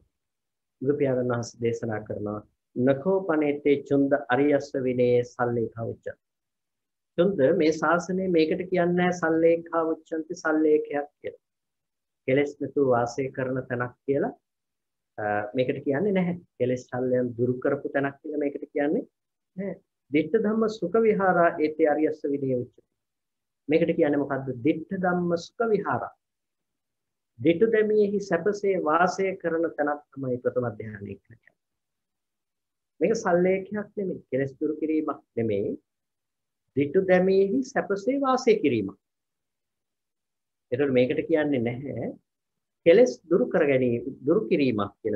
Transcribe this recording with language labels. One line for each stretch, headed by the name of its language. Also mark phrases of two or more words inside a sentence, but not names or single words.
Sinhala: බුදු පියාණන් වහන්සේ දේශනා කරනවා
Pali: නකෝ පනේතේ චුන්ද අරියස්ස විනේ සල්ලේඛා උච්ච.
Sinhala: චුන්ද මේ ශාසනය මේකට කියන්නේ
Pali: සල්ලේඛා උච්චන්ති
Sinhala: සල්ලේඛයක් කියලා. කෙලෙස් නැතුව වාසය කරන තැනක් කියලා මේකට කියන්නේ නැහැ. කෙලෙස් ශල්‍යයන් දුරු කරපු තැනක් කියලා මේකට කියන්නේ නැහැ.
Pali: ditta dhamma sukha vihara ete ariyassa vinaya uච්චති.
Sinhala: මේකට කියන්නේ මොකද්ද?
Pali: ditta dhamma sukha vihara. ditta dhammiyehi
Sinhala: සැපසේ වාසය කරන තැනක් තමයි ප්‍රථම ධ්‍යානය කියන්නේ. මේක සල්ලේඛයක් නෙමෙයි. කෙලෙස් දුරු කිරීමක් නෙමෙයි.
Pali: ditta dhammiyehi
Sinhala: සැපසේ වාසය කිරීමක්. ඒතකොට මේකට කියන්නේ නැහැ කෙලෙස් දුරු කර ගැනීම දුරු කිරීමක් කියලා.